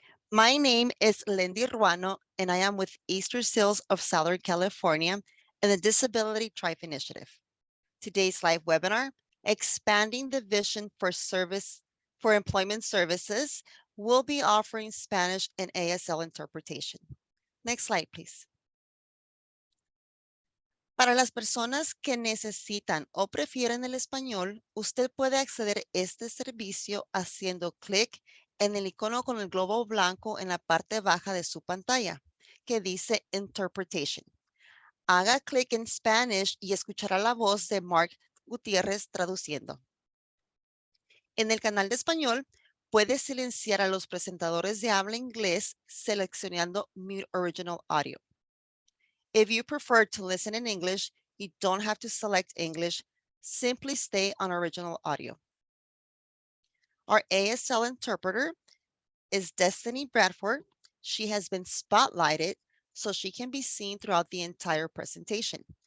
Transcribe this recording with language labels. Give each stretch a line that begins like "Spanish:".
English: My name is Lindy Ruano, and I am with Easter Seals of Southern California and the Disability Tribe Initiative. Today's live webinar, Expanding the Vision for Employment Services, will be offering Spanish and ASL interpretation. Next slide, please.
Spanish: Para las personas que necesitan o prefieren el español, usted puede acceder a este servicio haciendo clic en el icono con el globo blanco en la parte baja de su pantalla, que dice Interpretation. Haga clic en Spanish y escuchará la voz de Mark Gutiérrez traduciendo. En el canal de español, puede silenciar a los presentadores de habla inglés seleccionando Mute Original Audio.
English: If you prefer to listen in English, you don't have to select English. Simply stay on original audio. Our ASL interpreter is Destiny Bradford. She has been spotlighted so she can be seen throughout the entire presentation.